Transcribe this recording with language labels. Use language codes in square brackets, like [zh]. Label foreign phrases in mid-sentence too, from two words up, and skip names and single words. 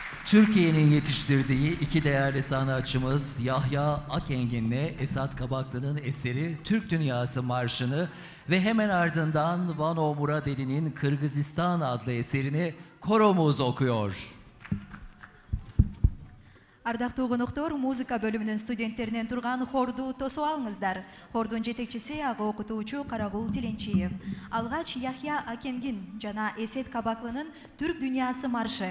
[tr] Türkiye'nin yetiştirdiği iki değerli sanatçımız Yahya Akengin'le Esat Kabaklı'nın eseri Türk Dünyası Marşı'nı ve hemen ardından Vano Muradeli'nin Kırgızistan adlı eserini koromuz okuyor. [ky] Ардактуу конуктор, музыка бөлүмүнүн студенттеринен турган хорду тосуп алыңыздар. Хордун жетекчиси ага окутуучу Карагул Тиленчиев. Алгач Яхья Акенгин жана Эсет Кабаклынын Түрк дүйнөсү маршы.